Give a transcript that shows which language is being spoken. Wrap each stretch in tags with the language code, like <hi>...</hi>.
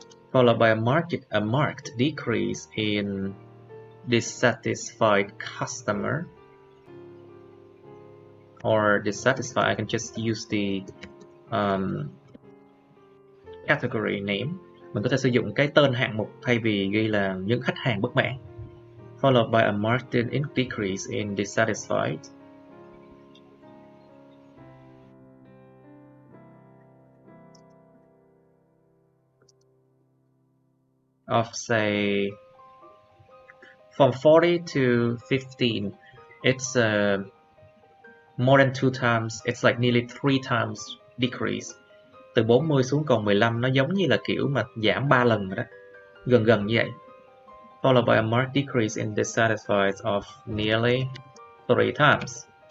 <en>Followed by a marked decrease in dissatisfied customer, or dissatisfied. I can just use the category name.</en> <vi>Mình có thể sử dụng cái tên hạng mục thay vì ghi là những khách hàng bất mãn.</vi> <en>Followed by a marked decrease in dissatisfied. Of say from 40 to 15, it's more than 2 times. It's like nearly 3 times decrease.</en> <vi>Từ 40 xuống còn 15 nó giống như là kiểu mà giảm 3 lần rồi đó, gần như vậy.</vi> <en>Followed by a marked decrease in dissatisfied of nearly 3 times.</en>